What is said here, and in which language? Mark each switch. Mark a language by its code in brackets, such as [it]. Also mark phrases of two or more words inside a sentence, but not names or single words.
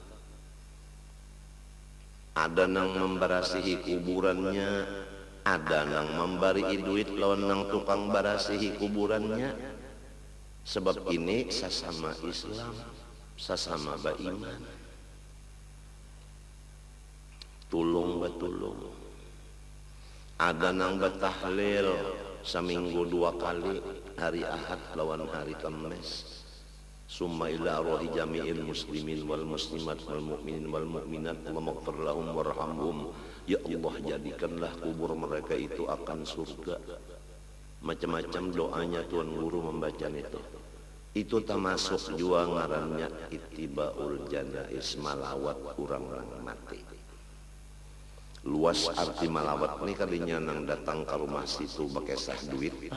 [bjn] ada nang membarasihi kuburannya ada nang memberi duit lawan nang tukang barasihi kuburannya sebab ini sesama Islam sesama beriman tulung betulung ada nang betahlil seminggu 2 kali hari Ahad lawan hari Kamis [ar] ثم إلى روح جميع المسلمين والمسلمات والمؤمنين والمؤمنات واغفر لهم وارحمهم [bjn] ya Allah jadikanlah kubur mereka itu akan surga macam-macam doanya Tuan Guru membaca itu termasuk juga ngarannya [ar] اتباع الجنائز [bjn] malawat orang-orang mati luas arti malawat ini kalinya nang datang ke rumah situ pakai sah duit